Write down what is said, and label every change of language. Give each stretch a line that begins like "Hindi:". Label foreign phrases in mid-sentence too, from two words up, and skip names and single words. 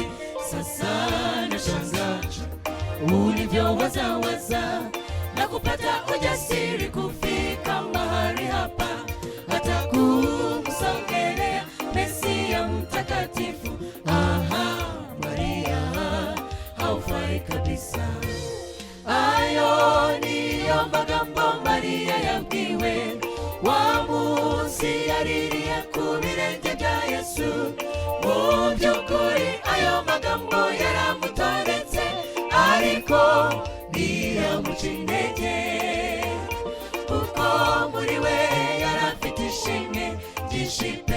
Swahili: Sasa nashangaa ulivyowaza na kupata ujasiri kufika mahali hapa, hata kumsogelea Mesia mtakatifu. Aha, Maria, haufai kabisa.
Kinyarwanda: Ayo niyo magambo Maria yabwiwe wa munsi yaririye ku birenge bya Yesu. Mu by'ukuri ayo magambo yaramutoretse, ariko ntiyamuca intege, kuko muri we yarafite ishimwe ryinshi pe.